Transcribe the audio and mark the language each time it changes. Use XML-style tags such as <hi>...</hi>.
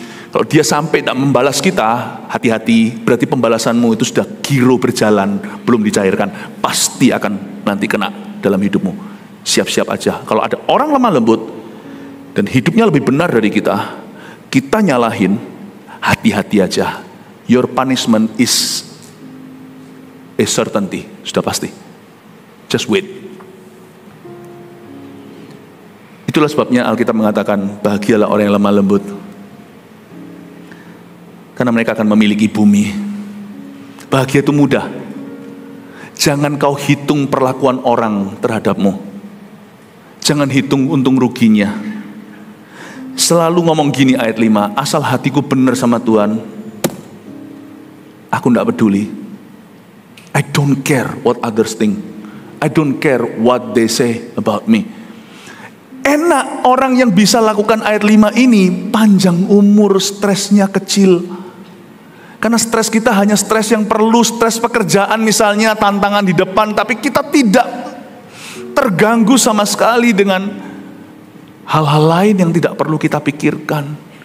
<id>Kalau dia sampai tidak membalas kita, hati-hati, berarti pembalasanmu itu sudah giro berjalan, belum dicairkan. Pasti akan nanti kena dalam hidupmu. Siap-siap aja. Kalau ada orang lemah lembut dan hidupnya lebih benar dari kita nyalahin, hati-hati aja.</id> <en>Your punishment is a certainty.</en> <id>Sudah pasti.</id> <en>Just wait.</en> <id>Itulah sebabnya Alkitab mengatakan, bahagialah orang yang lemah lembut, karena mereka akan memiliki bumi. Bahagia itu mudah. Jangan kau hitung perlakuan orang terhadapmu. Jangan hitung untung ruginya. Selalu ngomong gini ayat 5, asal hatiku benar sama Tuhan, aku tidak peduli.</id> <en>I don't care what others think. I don't care what they say about me.</en> <id>Enak orang yang bisa lakukan ayat 5 ini, panjang umur, stresnya kecil. Karena stres kita hanya stres yang perlu, stres pekerjaan misalnya, tantangan di depan, tapi kita tidak terganggu sama sekali dengan hal-hal lain yang tidak perlu kita pikirkan.</id>